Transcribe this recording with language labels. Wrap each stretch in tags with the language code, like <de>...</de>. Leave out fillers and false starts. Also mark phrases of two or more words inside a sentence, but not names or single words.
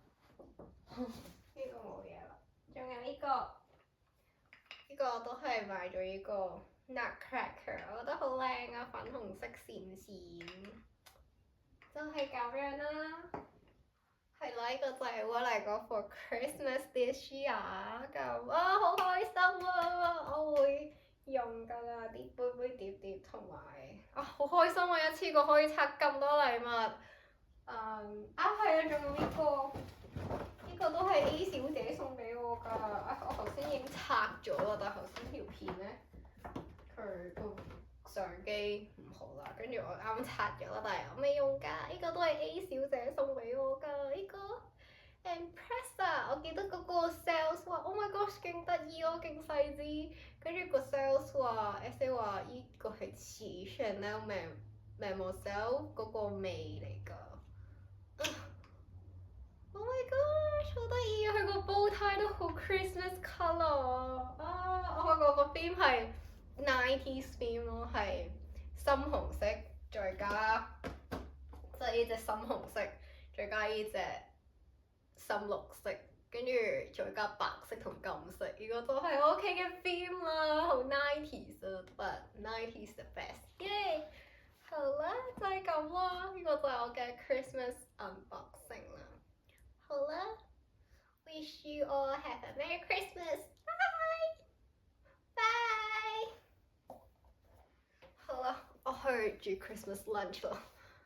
<yue>呢個冇嘢啦。仲有呢個都係買咗呢個 Nutcracker， 我覺得好靚啊，粉紅色閃閃。就係咁樣啦。係啦，呢個就係</yue> <en>What I got for Christmas this year。</en> <yue>咁好開心啊！我會用㗎啦，啲杯碟同埋好開心啊！一次過可以拆咁多禮物。係啊，仲有呢個都係 A 小姐送俾我㗎。我頭先已經拆咗啦，但係頭先條片咧，佢個相機唔好啦，跟住我啱拆咗啦，但係我未用㗎。呢個都係 A 小姐送俾我㗎，呢個 Impressa。我記得嗰個 sales 話</yue> <en>Oh my gosh</en> <yue>勁得意咯，勁細緻。跟住個 sales 話 SA 話依個係似 Chanel Mademoiselle 嗰個味嚟㗎。</yue> <en>Oh my gosh</en> <yue>好得意啊！佢個</yue> <en>bow tie</en> <yue>都好</yue> <en>Christmas colour</en> <yue>我發覺個 theme 係</yue> <en>90s theme</en> <yue>咯，係深紅色再加即係呢隻深紅色，再加呢隻深綠色，跟住再加白色同金色，呢個都係我屋企嘅 theme 啦，好 90s 啊 ，</yue> <en>but 90s the best，耶！</en> <yue>好啦，就係咁啦，呢個就係我嘅</yue> <en>Christmas unboxing</en> <yue>啦。好啦</yue> <en>，wish you all have a Merry Christmas，bye bye。</en> <yue>好啦，我去煮</yue> <en>Christmas lunch</en> <yue>啦。</yue>